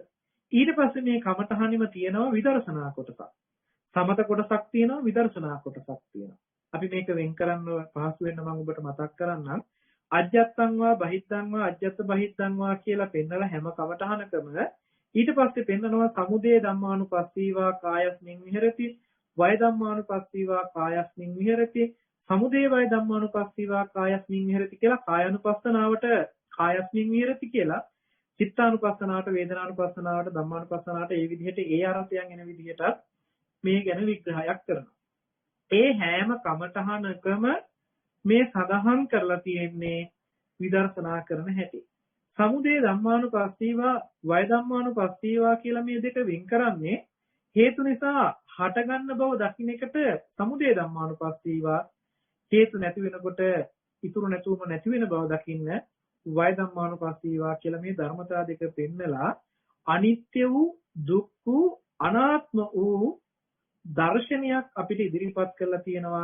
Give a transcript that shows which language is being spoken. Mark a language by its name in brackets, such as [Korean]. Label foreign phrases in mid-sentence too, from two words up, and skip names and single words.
[Sinhala] ඊට පස්සේ මේ කමඨහනෙම තියෙනවා විදර්ශනා කොටසක්. සමත කොටසක් තියෙනවා විදර්ශනා කොටසක් තියෙනවා. අපි මේක වෙන් කරන්න පහසු වෙන්න මම ඔබට මතක් කරන්නම්. [Pali] අජ්ජත්තං වා බහිද්ධං වා අජ්ජත් බහිද්ධං වා [Sinhala] කියලා පෙන්නලා හැම කමඨහනකම ඊට පස්සේ පෙන්නනවා [Pali] සමුදය ධම්මානුපස්සීවා කායස්මින් විහෙරති වය ධම්මානුපස්සීවා කායස්මින් විහෙරති සමුදය වය ධම්මානුපස්සීවා කායස්මින් විහෙරති [Sinhala] කියලා කායानुපස්සනාවට [Pali] කායස්මින් විහෙරති [Sinhala] කියලා චිත්තානුපස්සනාවට වේදනානුපස්සනාවට ධම්මානුපස්සනාවට ඒ විදිහට ඒ අර්ථයන් එන විදිහටත් මේ ගැන විග්‍රහයක් කරනවා. ඒ හැම කමඨහනකම මේ සඳහන් කරලා තියෙන්නේ විදර්ශනා කරන හැටි. [Pali] සමුදය ධම්මානුපස්සීවා වය ධම්මානුපස්සීවා [Sinhala] කියලා මේ දෙක වෙන් කරන්නේ හේතු නිසා හටගන්න බව දකින්න එකට [Pali] සමුදය ධම්මානුපස්සීවා [Sinhala] හේතු නැති වෙනකොට ඉතුරු නැතුවම නැති වෙන බව දකින්න [Pali] වය ධම්මානුපස්සීවා [Sinhala] කියලා මේ ධර්මතා දෙක පෙන්නලා අනිත්‍ය වූ දුක් වූ අනාත්ම වූ දර්ශනයක් අපිට ඉදිරිපත් කරලා තියෙනවා.